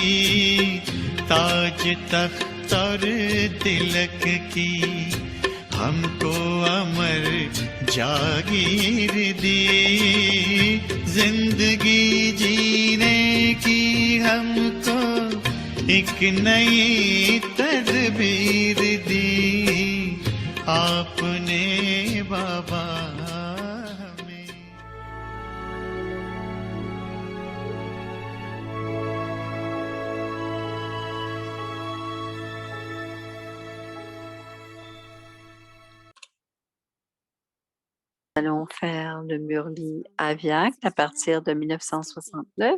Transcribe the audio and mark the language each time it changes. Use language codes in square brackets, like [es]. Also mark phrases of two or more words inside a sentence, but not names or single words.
[hi] ताज तख्त और तिलक की हमको अमर जागीर दी, जिंदगी जीने की हमको एक नई तदबीर दी आपने बाबा हमें। [fr] Allons faire le Murli Avyakt à partir de 1969.